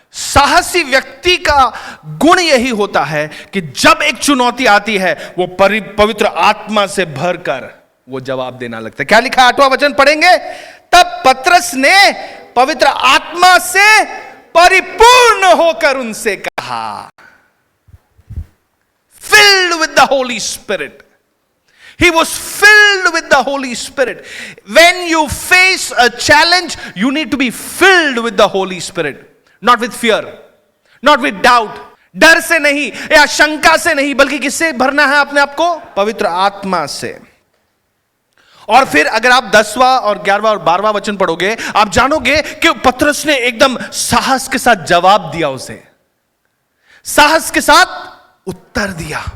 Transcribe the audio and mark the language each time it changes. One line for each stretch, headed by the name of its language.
Hindi: साहसी व्यक्ति का गुण यही होता है कि जब एक चुनौती आती है, वो पवित्र आत्मा से भरकर वो जवाब देना लगता है। क्या लिखा है? 8वां वचन पढ़ेंगे। तब पतरस ने पवित्र आत्मा से परिपूर्ण होकर उनसे कहा,
English: filled with the Holy Spirit. He was filled with the Holy Spirit. When you face a challenge, you need to be filled with the Holy Spirit. Not with fear, not with doubt.
Hindi: डर से नहीं या शंका से नहीं, बल्कि किससे भरना है अपने आप को? पवित्र आत्मा से। और फिर अगर आप 10वां और 11वां और 12वां वचन पढ़ोगे, आप जानोगे कि पतरस ने एकदम साहस के साथ जवाब दिया, उसे साहस के साथ उत्तर दिया।